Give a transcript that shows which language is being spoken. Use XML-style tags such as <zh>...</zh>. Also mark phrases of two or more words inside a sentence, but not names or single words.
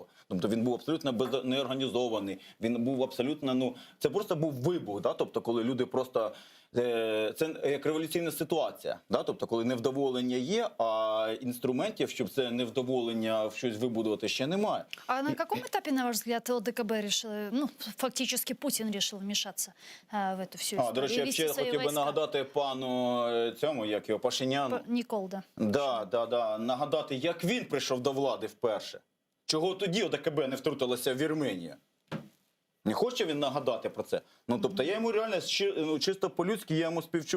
<uk>Тобто він був абсолютно неорганізований, він був абсолютно, це просто був вибух, тобто коли люди просто, це як революційна ситуація, тобто коли невдоволення є, а інструментів, щоб це невдоволення в щось вибудувати, ще немає.</uk> <ru>А на каком этапе, на ваш взгляд, ЛДКБ решил, фактически Путин решил вмешаться в эту всю историю?</ru> <uk>До речі, я ще хотів би нагадати пану цьому, як його, Пашиняну. Нікол, да.</uk> <ru>Да.</ru> <uk>Нагадати, як він прийшов до влади вперше. Чого тоді ОДКБ не втрутилося в Вірменію? Не хоче він нагадати про це? Тобто я йому реально, чисто по-людськи, я йому співчуваю.</uk>